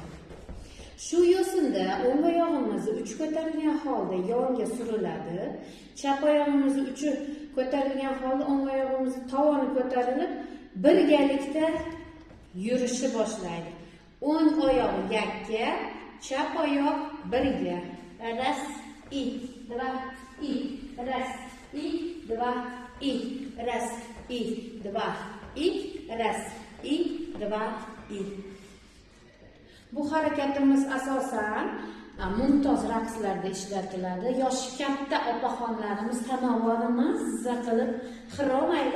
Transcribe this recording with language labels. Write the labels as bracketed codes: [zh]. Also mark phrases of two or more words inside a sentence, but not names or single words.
[uz] Shu yo'sinda o'ng oyog'imizni uchi ko'tarilgan holda yonga suriladi. Chap oyog'imizni uchi ko'tarilgan holda o'ng oyog'imizni tovoni ko'tarilib, birgalikda yurishni boshlaydi. O'ng oyoq yakka, chap oyoq birga. [ru] Ras, i, dva, i, ras, i, dva, i, ras, i, dva, i, ras, i, dva, i. [uz] Bu harakatimiz asosan mumtoz raqslarda ishlatiladi. Yoshi katta opaxonlarimiz tanovvurni mazza qilib xirom aylash